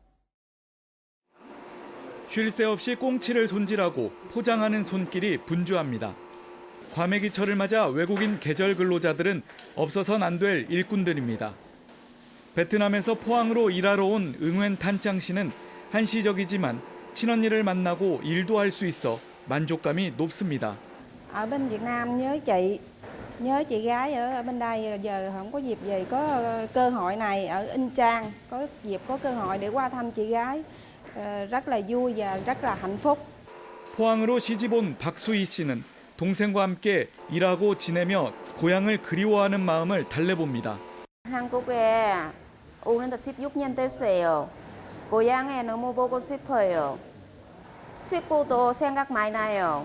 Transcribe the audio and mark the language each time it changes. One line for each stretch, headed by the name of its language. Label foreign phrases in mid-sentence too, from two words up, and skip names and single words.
Korean: 쉴 새 없이 꽁치를 손질하고 포장하는 손길이 분주합니다. 과메기철을 맞아 외국인 계절 근로자들은 없어선 안 될 일꾼들입니다. 베트남에서 포항으로 일하러 온 응웬 탄창 씨는 한시적이지만 친언니를 만나고 일도 할 수 있어 만족감이 높습니다.
Vietnamese: Ở bên Việt Nam nhớ chị gái ở bên đây giờ không có dịp về có cơ hội này ở Inh Trang có dịp có cơ hội để qua thăm chị gái rất là vui và rất là hạnh phúc.
Korean: 포항으로 시집 온 박수희 씨는 동생과 함께 일하고 지내며 고향을 그리워하는 마음을 달래봅니다. 한국에 오는데 16년 됐어요. 고향에 너무 보고 싶어요. 식구도 생각 많이 나요.